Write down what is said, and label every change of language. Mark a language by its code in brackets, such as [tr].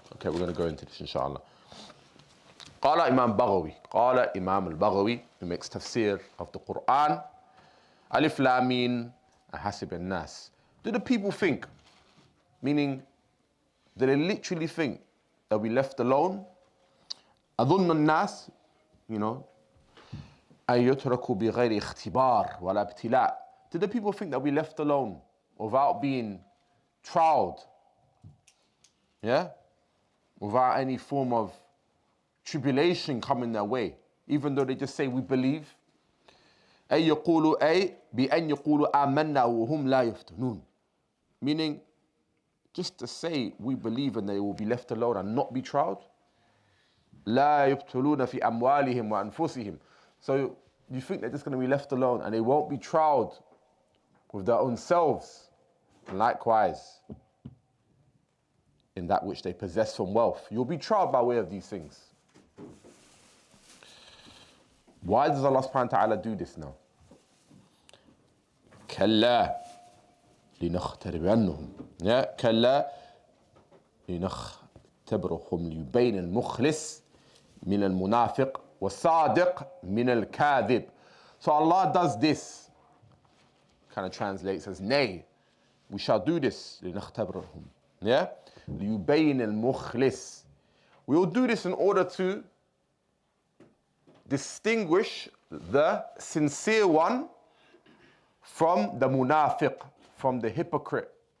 [en] Okay, we're going to go into this inshallah. [ar] قال إمام بغوي, قال إمام البغوي, [en] who makes tafsir of the Quran, Alif Lam Mim Hasib an-Nas. Do the people think, meaning, do they literally think that we left alone? [ar] أظن الناس, أن يتركوا بغير اختبار ولا ابتلاء. [en] Do the people think that we left alone without being trialed? Yeah? Without any form of tribulation coming their way, even though they just say we believe. [ar] أي بأن يقولوا آمنا وهم لا يفتنون. [en] Meaning, just to say we believe and they will be left alone and not be trialed. [ar] لا يبتلون في أموالهم وأنفسهم. [en] So you think they're just going to be left alone and they won't be trialed with their own selves. And likewise, in that which they possess from wealth. You'll be trialed by way of these things. Why does Allah subhanahu wa ta'ala do this now? [ar] كلا لنختبرنهم. كلا لنختبرهم ليبين المخلص من المنافق والصادق من الكاذب. [en] So Allah does this, kind of translates as nay, we shall do this [ar] لنختبرهم. ليبين المخلص. [en] We will do this in order to distinguish the sincere one from the munafiq, from the hypocrite.